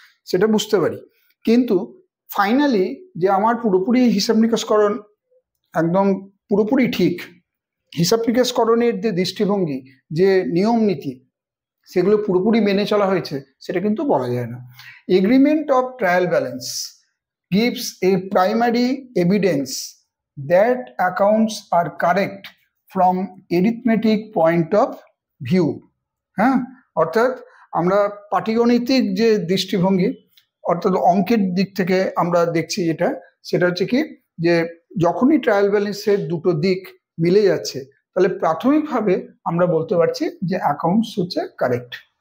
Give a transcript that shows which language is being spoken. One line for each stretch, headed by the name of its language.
Bangla: সেটা বুঝতে পারি, কিন্তু ফাইনালি যে আমার পুরোপুরি হিসাব নিকাশকরণ একদম পুরোপুরি ঠিক, হিসাব নিকাশকরণের যে দৃষ্টিভঙ্গি, যে নিয়ম নীতি, সেগুলো পুরোপুরি মেনে চলা হয়েছে সেটা কিন্তু বলা যায় না।
English: Agreement of trial balance gives a primary evidence that accounts are correct from arithmetic point of view।
Bangla: হ্যাঁ, অর্থাৎ আমরা পাটিগণিতিক যে দৃষ্টিভঙ্গি, অর্থাৎ অঙ্কের দিক থেকে আমরা দেখছি সেটা হচ্ছে কি, যে যখনই ট্রায়াল ব্যালেন্সের দুটো দিক মিলে যাচ্ছে তাহলে প্রাথমিকভাবে আমরা বলতে পারছি যে অ্যাকাউন্টস হচ্ছে কারেক্ট।